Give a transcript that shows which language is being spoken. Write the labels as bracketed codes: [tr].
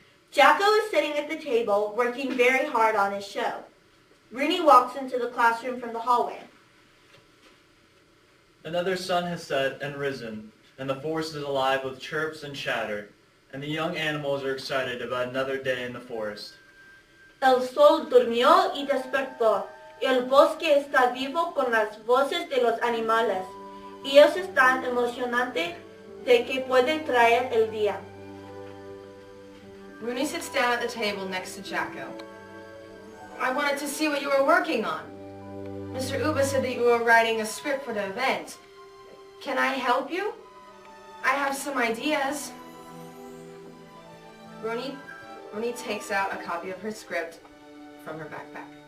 [en] Jacko is sitting at the table working very hard on his show. Rooney walks into the classroom from the hallway. Another sun has set and risen, and the forest is alive with chirps and chatter, and the young animals are excited about another day in the forest. [es] El sol durmió y despertó, y el bosque está vivo con las voces de los animales, y ellos están emocionantes de que puede traer el día. [en] Rooney sits down at the table next to Jacko. I wanted to see what you were working on. Mr. Ooba said that you were writing a script for the event. Can I help you? I have some ideas. Rooney takes out a copy of her script from her backpack.